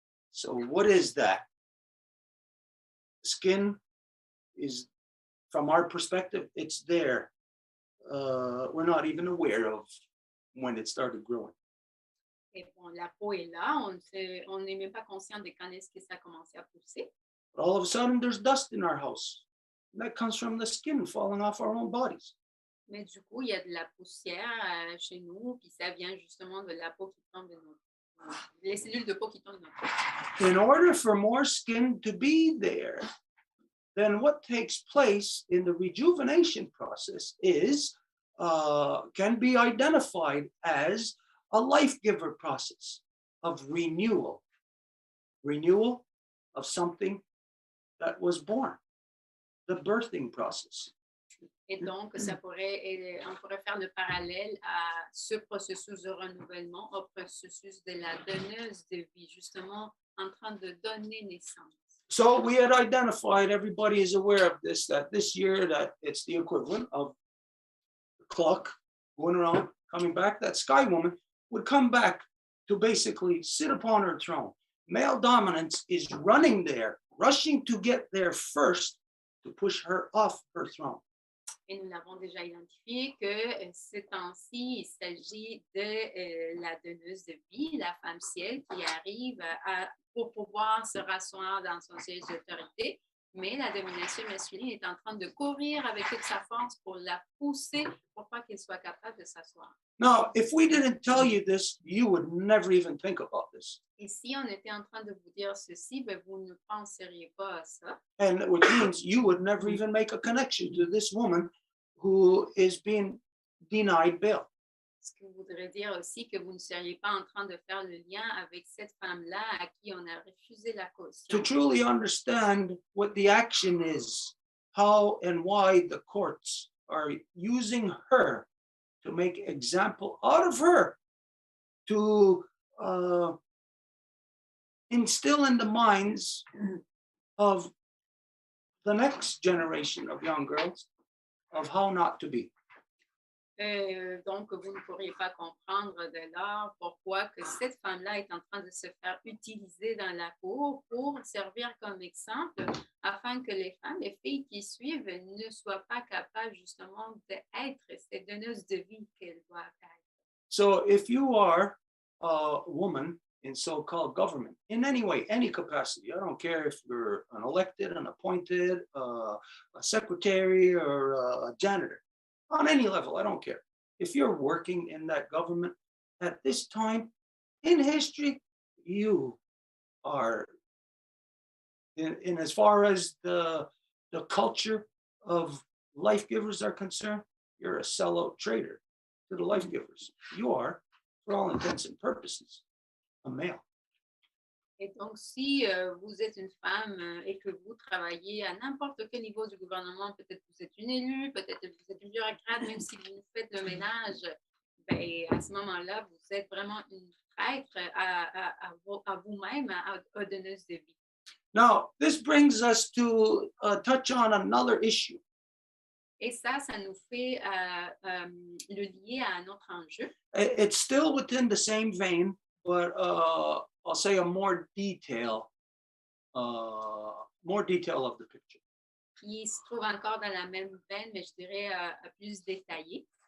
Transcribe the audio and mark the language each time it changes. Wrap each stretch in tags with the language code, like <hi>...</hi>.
<en>So what is that? Skin is, from our perspective, it's there. We're not even aware of when it started growing.</en> <fr>Et bon, la peau est là, on n'est même pas conscient de quand est-ce que ça a commencé à pousser.</fr> <en>But all of a sudden, there's dust in our house. And that comes from the skin falling off our own bodies.</en> <fr>Mais du coup, il y a de la poussière chez nous, puis ça vient justement de la peau qui tombe de les cellules de peau qui tombent de notre peau.</fr> <en>In order for more skin to be there, then what takes place in the rejuvenation process is can be identified as a life giver process of renewal of something that was born, the birthing process.</en> <fr>Et donc, on pourrait faire le parallèle à ce processus de renouvellement, au processus de la donneuse de vie, justement en train de donner naissance.</fr> <en>So we had identified, everybody is aware of this, that this year that it's the equivalent of the clock going around, coming back, that sky woman would come back to basically sit upon her throne. Male dominance is running there, rushing to get there first to push her off her throne.</en> <fr>Et nous l'avons déjà identifié que ce temps-ci, il s'agit de la donneuse de vie, la femme ciel, qui arrive pour pouvoir se rasseoir dans son siège d'autorité. Mais la domination masculine est en train de courir avec toute sa force pour la pousser pour pas qu'elle soit capable de s'asseoir.</fr> <en>Now, if we didn't tell you this, you would never even think about this.</en> <fr>Et si on était en train de vous dire ceci, ben vous ne penseriez pas à ça.</fr> <en>And which means you would never even make a connection to this woman who is being denied bail.</en> <fr>Ce qui voudrait dire aussi que vous ne seriez pas en train de faire le lien avec cette femme-là à qui on a refusé la caution.</fr> <en>To truly understand what the action is, how and why the courts are using her to make example out of her, to instill in the minds of the next generation of young girls of how not to be.</en> <fr>Donc, vous ne pourriez pas comprendre de l'art pourquoi que cette femme-là est en train de se faire utiliser dans la cour pour servir comme exemple afin que les femmes, les filles qui suivent ne soient pas capables justement d'être ces donneuses de vie qu'elles doivent être.</fr> <en>So if you are a woman in so-called government, in any way, any capacity, I don't care if you're an elected, an appointed, a secretary, or a janitor, on any level, I don't care. If you're working in that government at this time in history, you are, in as far as the culture of life givers are concerned, you're a sellout traitor to the life givers. You are, for all intents and purposes, a male.</en> <fr>Et donc, si vous êtes une femme et que vous travaillez à n'importe quel niveau du gouvernement, peut-être que vous êtes une élue, peut-être que vous êtes une bureaucrate, même si vous faites le ménage, ben, à ce moment-là, vous êtes vraiment une traître à vous-même, à donneuse de vie.</fr> <en>Now, this brings us to touch on another issue.</en> <fr>Et ça nous fait le lier à un autre enjeu.</fr> <en>It's still within the same vein, but I'll say a more detail of the picture.</en> <fr>Qui se trouve encore dans la même veine, mais je dirais plus détaillé.</fr>